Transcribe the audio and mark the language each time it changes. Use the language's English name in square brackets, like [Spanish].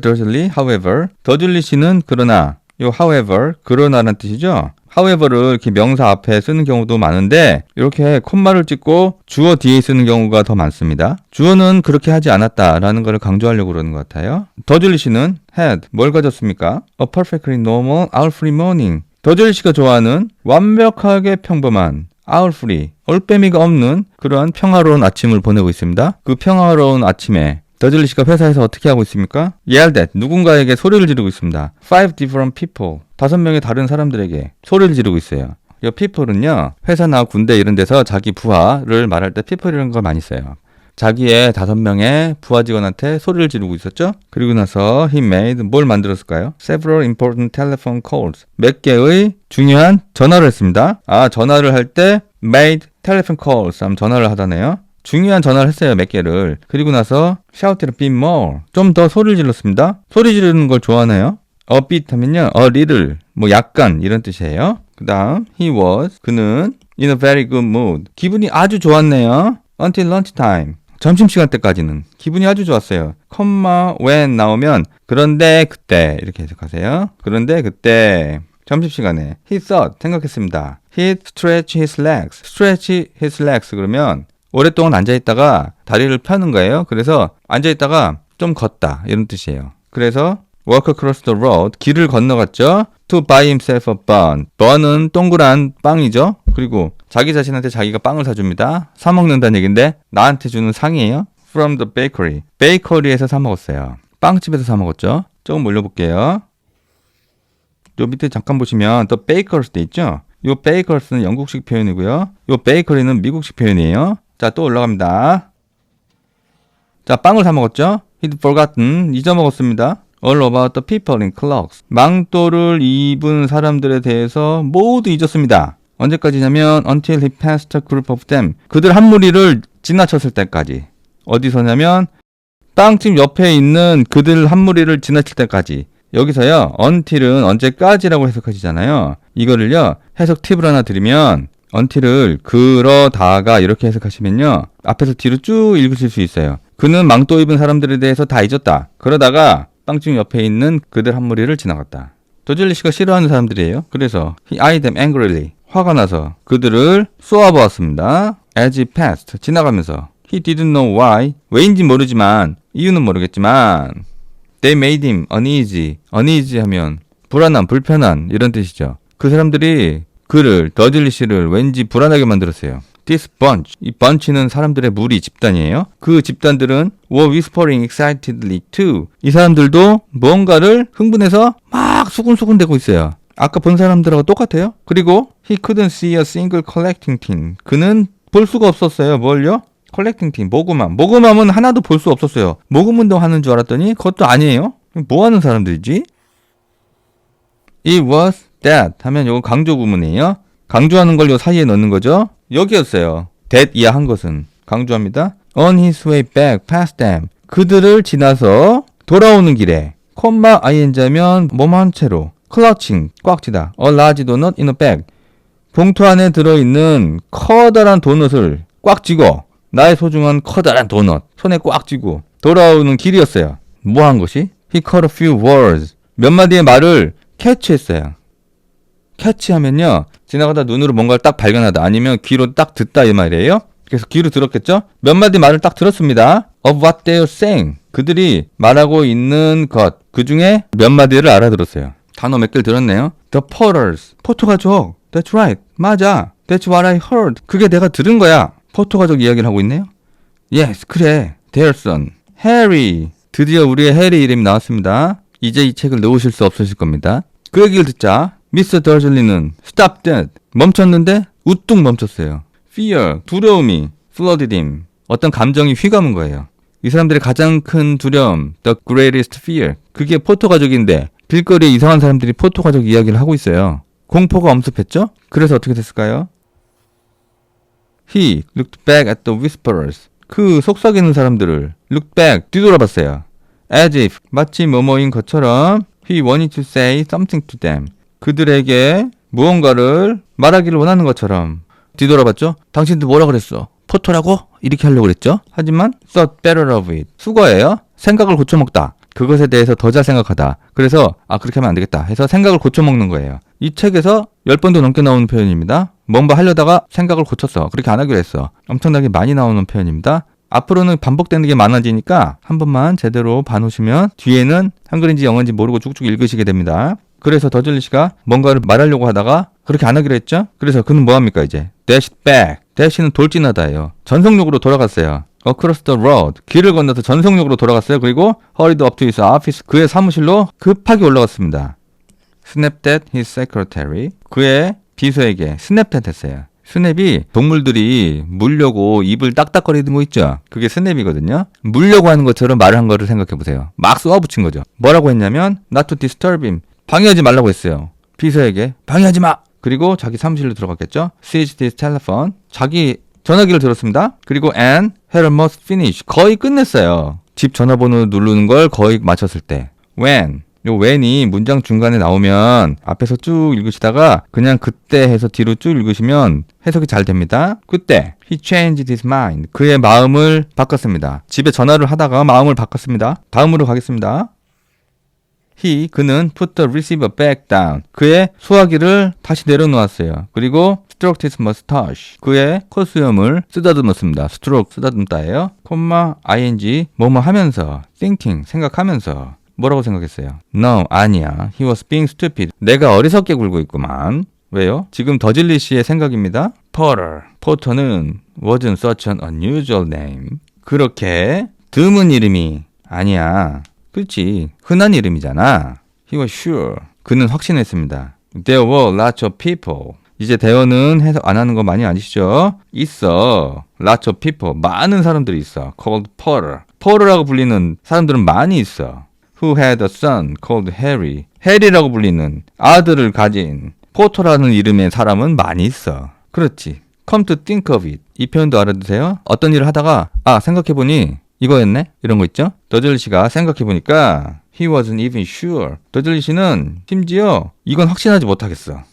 [Korean] Dursley, however, 더즐리 씨는 그러나, 요 however, 그러나라는 뜻이죠? however를 이렇게 명사 앞에 쓰는 경우도 많은데 이렇게 콤마를 찍고 주어 뒤에 쓰는 경우가 더 많습니다. 주어는 그렇게 하지 않았다라는 것을 강조하려고 그러는 것 같아요. 더즐리 씨는 had, 뭘 가졌습니까? [English] A perfectly normal owl-free morning. [Korean] 더즐리 씨가 좋아하는 완벽하게 평범한 owl-free, 올빼미가 없는 그러한 평화로운 아침을 보내고 있습니다. 그 평화로운 아침에 더즐리 씨가 회사에서 어떻게 하고 있습니까? [English] yelled at, [Korean] 누군가에게 소리를 지르고 있습니다. [English] 5 different people, [Korean] 5명의 다른 사람들에게 소리를 지르고 있어요. 이 people은요, 회사나 군대 이런 데서 자기 부하를 말할 때 people이라는 걸 많이 써요. 자기의 5명의 부하 직원한테 소리를 지르고 있었죠? 그리고 나서 [English] he made, [Korean] 뭘 만들었을까요? [English] Several important telephone calls, [Korean] 몇 개의 중요한 전화를 했습니다. 전화를 할 때 [English] made telephone calls, [Korean] 하면 전화를 하다네요. 중요한 전화를 했어요, 몇 개를. 그리고 나서 [English] shouted a bit more, [Korean] 좀 더 소리를 질렀습니다. 소리 지르는 걸 좋아하네요. A bit 하면요, a little, 뭐 약간 이런 뜻이에요. 그 다음 [English] he was, [Korean] 그는 [English] in a very good mood, [Korean] 기분이 아주 좋았네요. [English] Until lunchtime, [Korean] 점심시간 때까지는 기분이 아주 좋았어요. 컴마 when 나오면 그런데 그때 이렇게 해석하세요. 그런데 그때 점심시간에 [English] he thought, [Korean] 생각했습니다. [English] He stretched his legs, stretch his legs [Korean] 그러면 오랫동안 앉아있다가 다리를 펴는 거예요. 그래서 앉아있다가 좀 걷다 이런 뜻이에요. 그래서 [English] walk across the road, [Korean] 길을 건너갔죠. [English] To buy himself a bun, bun [Korean] 은 동그란 빵이죠. 그리고 자기 자신한테 자기가 빵을 사줍니다. 사 먹는다는 얘기인데 나한테 주는 상이에요. [English] From the bakery, [Korean] 베이커리에서 사 먹었어요. 빵집에서 사 먹었죠. 조금 올려볼게요. 요 밑에 잠깐 보시면 [English] the bakers [Korean] 돼 있죠. 요 bakers는 영국식 표현이고요. 요 bakery는 미국식 표현이에요. 자, 또 올라갑니다. 자, 빵을 사 먹었죠. [English] He'd forgotten, [Korean] 잊어먹었습니다. [English] All about the people in cloaks, [Korean] 망토를 입은 사람들에 대해서 모두 잊었습니다. 언제까지냐면 [English] until he passed a group of them, [Korean] 그들 한 무리를 지나쳤을 때까지. 어디서냐면 빵집 옆에 있는 그들 한 무리를 지나칠 때까지. 여기서요, until은 언제까지라고 해석하시잖아요. 이거를요, 해석 팁을 하나 드리면 until을 그러다가 이렇게 해석하시면요, 앞에서 뒤로 쭉 읽으실 수 있어요. 그는 망토 입은 사람들에 대해서 다 잊었다. 그러다가 빵집 옆에 있는 그들 한 무리를 지나갔다. 더즐리 씨가 싫어하는 사람들이에요. 그래서 [English] he eyed them angrily, [Korean] 화가 나서 그들을 쏘아보았습니다. [English] As he passed, [Korean] 지나가면서 [English] he didn't know why, [Korean] 왜인지 모르지만, 이유는 모르겠지만 [English] they made him uneasy, uneasy [Korean] 하면 불안한, 불편한 이런 뜻이죠. 그 사람들이 그를, 더즐리 씨를 왠지 불안하게 만들었어요. [English] This bunch, [Korean] 이 bunch는 사람들의 무리, 집단이에요. 그 집단들은 [English] were whispering excitedly too, [Korean] 이 사람들도 뭔가를 흥분해서 막 수군수군대고 있어요. 아까 본 사람들하고 똑같아요. [English] 그리고 he couldn't see a single collecting tin, [Korean] 그는 볼 수가 없었어요. 뭘요? [English] collecting tin, [Korean] 모금함. 모금함은 하나도 볼 수 없었어요. 모금 운동 하는 줄 알았더니 그것도 아니에요. 뭐 하는 사람들이지? It was that 하면 요거 강조 구문이에요. 강조하는 걸 요 사이에 넣는 거죠. 여기였어요. that 이야 한 것은 강조합니다. [English] On his way back past them, [Korean] 그들을 지나서 돌아오는 길에 콤마 ing하면 몸 한 채로 [English] clutching, [Korean] 꽉 쥐다. [English] A large donut in a bag, [Korean] 봉투 안에 들어있는 커다란 도넛을 꽉 쥐고, 나의 소중한 커다란 도넛 손에 꽉 쥐고 돌아오는 길이었어요. 뭐 한 것이? [English] He caught a few words, [Korean] 몇 마디의 말을 캐치했어요. 캐치하면요, 지나가다 눈으로 뭔가를 딱 발견하다, 아니면 귀로 딱 듣다 이 말이에요. 그래서 귀로 들었겠죠? 몇 마디 말을 딱 들었습니다. [English] Of what they are saying, [Korean] 그들이 말하고 있는 것, 그 중에 몇 마디를 알아들었어요. 단어 몇 개를 들었네요. [English] The porters, [Korean] 포토가족. [English] That's right, [Korean] 맞아. [English] That's what I heard, [Korean] 그게 내가 들은 거야. 포토가족 이야기를 하고 있네요. [English] Yes, [Korean] 그래. [English] Their son, Harry. [Korean] 드디어 우리의 해리 이름이 나왔습니다. 이제 이 책을 놓으실 수 없으실 겁니다. 그 얘기를 듣자 미스터 더즐리는 [English] stop that, [Korean] 멈췄는데 우뚝 멈췄어요. [English] fear, [Korean] 두려움이 [English] flooded him. [Korean] 어떤 감정이 휘감은 거예요. 이 사람들의 가장 큰 두려움, [English] the greatest fear. [Korean] 그게 포토 가족인데 길거리에 이상한 사람들이 포토 가족 이야기를 하고 있어요. 공포가 엄습했죠? 그래서 어떻게 됐을까요? [English] He looked back at the whisperers. [Korean] 그 속삭이는 사람들을 [English] look back, [Korean] 뒤돌아봤어요. [English] As if, [Korean] 마치 뭐뭐인 것처럼 [English] he wanted to say something to them. [Korean] 그들에게 무언가를 말하기를 원하는 것처럼 뒤돌아봤죠? 당신들 뭐라 그랬어? 포토라고? 이렇게 하려고 그랬죠? 하지만 [English] thought better of it. [Korean] 수거예요. 생각을 고쳐먹다. 그것에 대해서 더 잘 생각하다. 그래서 그렇게 하면 안 되겠다 해서 생각을 고쳐먹는 거예요. 이 책에서 10번도 넘게 나오는 표현입니다. 뭔가 하려다가 생각을 고쳤어. 그렇게 안 하기로 했어. 엄청나게 많이 나오는 표현입니다. 앞으로는 반복되는 게 많아지니까 한 번만 제대로 봐놓으시면 뒤에는 한글인지 영어인지 모르고 쭉쭉 읽으시게 됩니다. 그래서 더즐리시가 뭔가를 말하려고 하다가 그렇게 안 하기로 했죠? 그래서 그는 뭐합니까 이제? [English] Dash back. [Korean] dash는 돌진하다예요. 전속력으로 돌아갔어요. [English] Across the road. [Korean] 길을 건너서 전속력으로 돌아갔어요. 그리고 [English] hurried up to his office. [Korean] 그의 사무실로 급하게 올라갔습니다. [English] Snapped at his secretary. [Korean] 그의 비서에게 스냅댓 했어요. 스냅이 동물들이 물려고 입을 딱딱거리는 거 있죠? 그게 스냅이거든요. 물려고 하는 것처럼 말을 한 거를 생각해보세요. 막 쏘아붙인 거죠. 뭐라고 했냐면 [English] not to disturb him. [Korean] 방해하지 말라고 했어요. 비서에게 방해하지 마. 그리고 자기 사무실로 들어갔겠죠. [English] Seized his telephone. [Korean] 자기 전화기를 들었습니다. 그리고 [English] and had almost finished. [Korean] 거의 끝냈어요. 집 전화번호 누르는 걸 거의 마쳤을 때. [English] When. [Korean] 요 when이 문장 중간에 나오면 앞에서 쭉 읽으시다가 그냥 그때 해서 뒤로 쭉 읽으시면 해석이 잘 됩니다. 그때 [English] he changed his mind. [Korean] 그의 마음을 바꿨습니다. 집에 전화를 하다가 마음을 바꿨습니다. 다음으로 가겠습니다. 그는 [English] put the receiver back down. [Korean] 그의 수화기를 다시 내려놓았어요. [English] 그리고 stroked his mustache. [Korean] 그의 콧수염을 쓰다듬었습니다. stroke 쓰다듬다예요. 콤마 ing 뭐뭐 하면서 thinking 생각하면서 뭐라고 생각했어요? [English] No, [Korean] 아니야. [English] He was being stupid. [Korean] 내가 어리석게 굴고 있구만. 왜요? 지금 더즐리 씨의 생각입니다. [English] 포터는 wasn't such an unusual name. [Korean] 그렇게 드문 이름이 아니야. 그렇지. 흔한 이름이잖아. [English] He was sure. [Korean] 그는 확신했습니다. [English] There were lots of people. [Korean] 이제 대어는 해석 안 하는 거 많이 아시죠? 있어. [English] Lots of people. [Korean] 많은 사람들이 있어. [English] Called Porter. [Korean] Porter라고 불리는 사람들은 많이 있어. [English] Who had a son called Harry. [Korean] 해리라고 불리는 아들을 가진 포터라는 이름의 사람은 많이 있어. 그렇지. [English] Come to think of it. 이 표현도 알아두세요. [Korean] 어떤 일을 하다가 생각해보니 이거였네? 이런 거 있죠? 더즐리 씨가 생각해보니까 [English] he wasn't even sure. [Korean] 더즐리 씨는 심지어 이건 확신하지 못하겠어.